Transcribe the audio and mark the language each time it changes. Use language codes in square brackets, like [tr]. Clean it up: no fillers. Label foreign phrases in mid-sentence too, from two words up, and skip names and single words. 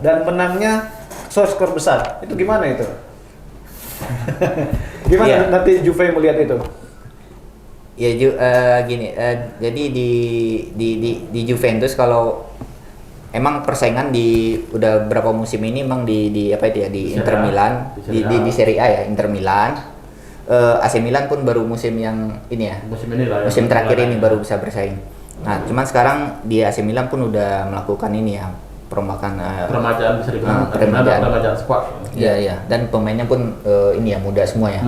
[id] dan menangnya skor besar. Itu gimana itu? Gimana Iya. nanti Juve melihat itu? Ya gini, jadi di Juventus kalau emang persaingan udah berapa musim ini emang di apa itu ya di Serie Inter A. Milan Di Serie A. di Serie A ya Inter Milan, AC Milan pun baru musim yang ini ya Musim ini lah ya. musim terakhir ini baru bisa bersaing. Nah cuman sekarang di AC Milan pun udah melakukan ini ya perombakan Peremajaan bisa dibilang peremajaan. peremajaan squad. Iya iya, dan pemainnya pun ini ya muda semua ya.